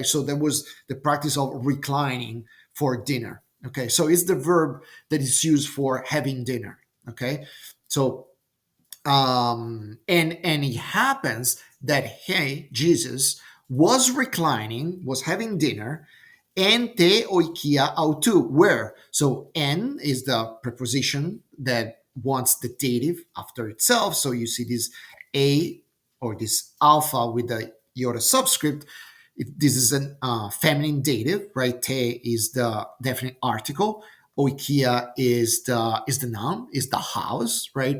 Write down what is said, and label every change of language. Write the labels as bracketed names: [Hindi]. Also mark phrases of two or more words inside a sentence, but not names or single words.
[English] So there was the practice of reclining for dinner. Okay, so it's the verb that is used for having dinner. Okay, so and it happens that hey, Jesus was reclining, was having dinner, and [Greek] τῇ οἰκίᾳ αὐτοῦ, [English] where so n is the preposition that wants the dative after itself. So you see this a or this alpha with the iota subscript. This is a feminine dative, right? Te is the definite article. Oikia is the noun, is the house, right?